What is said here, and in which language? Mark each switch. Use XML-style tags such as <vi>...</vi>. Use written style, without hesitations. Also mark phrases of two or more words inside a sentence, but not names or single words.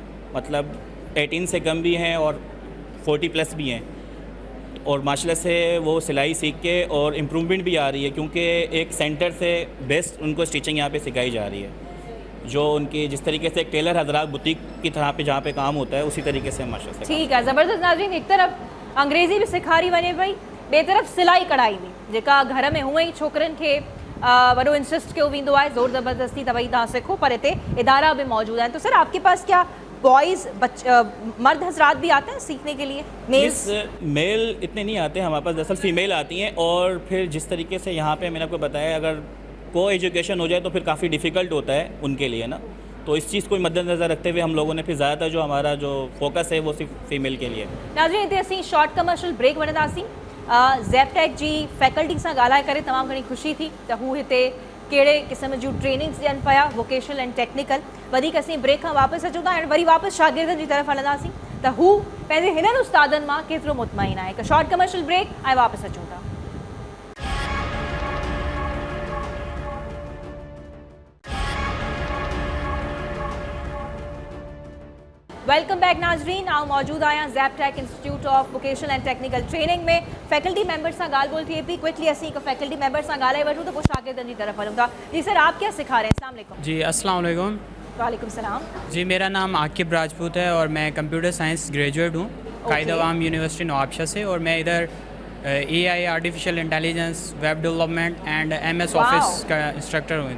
<ur>مطلب 18 سے کم بھی ہیں اور 40 پلس بھی ہیں. اور ماشاءاللہ سے وہ سلائی سیکھ کے اور امپروومنٹ بھی آ رہی ہے، کیونکہ ایک سینٹر سے بیسٹ ان کو سٹچنگ یہاں پہ سکھائی جا رہی ہے. جو ان کی جس طریقے سے ایک ٹیلر حضرات بوتیک کی طرح پہ جہاں پہ کام ہوتا ہے، اسی طریقے سے ماشاءاللہ سے. ٹھیک ہے، زبردست.</ur> <sd>नाज़रीन, एक तरफ़ अंग्रेज़ी भी सिखारी वञे पई, ॿिए तरफ़ सिलाई कढ़ाई बि, जेका घर में हूअं ई छोकिरनि खे वॾो इंसिस्ट कयो वेंदो आहे, ज़ोर ज़बरदस्ती त भई तव्हां सिखो, पर हिते इदारा</sd> <ur>بھی موجود ہیں. تو سر آپ کے پاس کیا بوائز مرد حضرات بھی آتے ہیں سیکھنے کے لیے? मेल्स? میل اتنے نہیں آتے ہمارے پاس، دراصل فیمیل آتی ہیں. اور پھر جس طریقے سے یہاں پہ میں نے آپ کو بتایا، اگر کو ایجوکیشن ہو جائے تو پھر کافی ڈفیکلٹ ہوتا ہے ان کے لیے نا. تو اس چیز کو مدِنظر رکھتے ہوئے ہم لوگوں نے پھر زیادہ تر جو ہمارا جو فوکس ہے وہ صرف فیمیل کے لیے.</ur> <sd>नाज़रीन, हिते असीं</sd> <en>short commercial break</en> <sd>वठंदासीं. ज़ैपटेक जी फैकल्टी सां ॻाल्हाए करे तमामु घणी ख़ुशी थी त हू हिते कहिड़े क़िस्म जूं ट्रेनिंग्स ॾियनि पिया,</sd> <en>vocational and technical.</en> <sd>वधीक असीं ब्रेक खां वापसि अचूं था ऐं वरी वापसि शागिर्दनि जी तरफ़ हलंदासीं त हू पंहिंजे हिननि उस्तादनि मां केतिरो मुतमइन आहे. हिकु</sd> <en>short commercial break</en> <sd>ऐं वापसि अचूं था.</sd> <en>Welcome back, Nazreen.</en> <sd>आउं मौजूद आहियां ज़ैपटेक इंस्टीट्यूट ऑफ वोकेशनल एंड टेक्निकल ट्रेनिंग में.</sd> <en>faculty member</en> <sd>सां ॻाल्हि ॿोल थिए पई. क्विकली असीं हिकु</sd> <en>faculty member</en> <sd>सां ॻाल्हाए वठूं त पोइ शागिर्दनि जी तरफ़ हलूं था.</sd> <ur>جی سر، آپ کیا سکھا رہے ہیں?</ur> <ar>السلام عليكم. जी السلام عليكم. وعليكم السلام.</ar> <ur>جی میرا نام عاقب راجپوت ہے اور میں</ur> <en>computer science graduate</en> <ur>ہوں قائدِ عوام یونیورسٹی نوابشاہ سے. اور میں ادھر</ur> <en>AI artificial intelligence, web development and MS Office</en> <ur>کا انسٹرکٹر ہوں.</ur>